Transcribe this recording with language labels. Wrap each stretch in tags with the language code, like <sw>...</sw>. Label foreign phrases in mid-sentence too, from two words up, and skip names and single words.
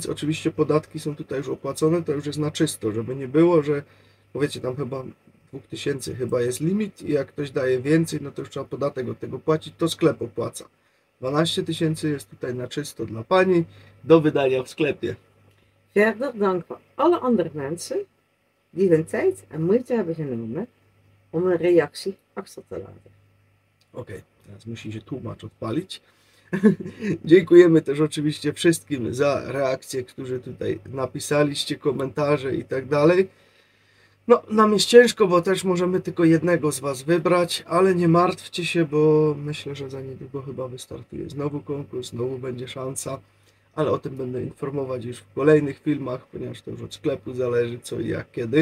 <pl>Oczywiście podatki są tutaj już opłacone, to już jest na czysto, żeby nie było, że powiecie tam chyba 2000 chyba jest limit i jak ktoś daje więcej, no to już trzeba podatek od tego płacić, to sklep opłaca. 12 000 jest tutaj na czysto dla Pani do wydania w sklepie.</pl> <nl>Verder dank voor alle andere mensen die hun tijd en moeite hebben genomen om een reactie achter te laten.</nl> <pl>Okej, teraz musi się tłumacz odpalić. Dziękujemy też oczywiście wszystkim za reakcje, którzy tutaj napisaliście, komentarze i tak dalej. No, nam jest ciężko, bo też możemy tylko jednego z Was wybrać, ale nie martwcie się, bo myślę, że za niedługo chyba wystartuje znowu konkurs, znowu będzie szansa, ale o tym będę informować już w kolejnych filmach, ponieważ to już od sklepu zależy co i jak, kiedy.</pl>